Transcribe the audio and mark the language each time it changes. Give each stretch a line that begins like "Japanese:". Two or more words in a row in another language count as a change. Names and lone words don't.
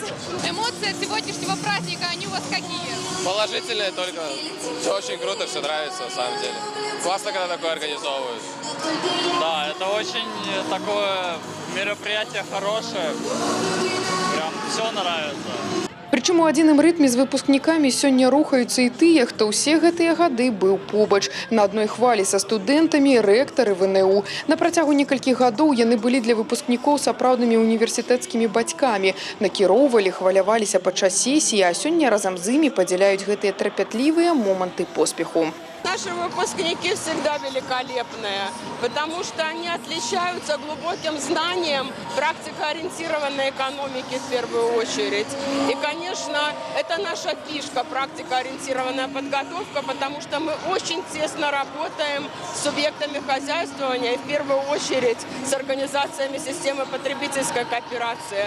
Russian: Эмоции от сегодняшнего праздника, они у вас какие? Положительные только. Все очень круто, все нравится на самом деле. Классно, когда такое организовывают. Да, это очень такое мероприятие хорошее. Прям все нравится.
Belarusian: Прычым у адзіным рытме з выпускнікамі сёння рухаюцца і тыя, хто ўсе гэтыя гады быў побач. На адной хвалі са студэнтамі рэктары ВНУ. На працягу некалькіх гадоў яны былі для выпускнікоў сапраўднымі універсітэцкімі бацькамі. Накіроўвалі, хваляваліся падчас сесіі, а сёння разам з імі падзяляюць гэтыя трапятлівыя моманты поспеху.
Russian: Наши выпускники всегда великолепные, потому что они отличаются глубоким знанием практикоориентированной экономики в первую очередь. И, конечно, это наша фишка, практикоориентированная подготовка, потому что мы очень тесно работаем с субъектами хозяйствования и в первую очередь с организациями системы потребительской кооперации.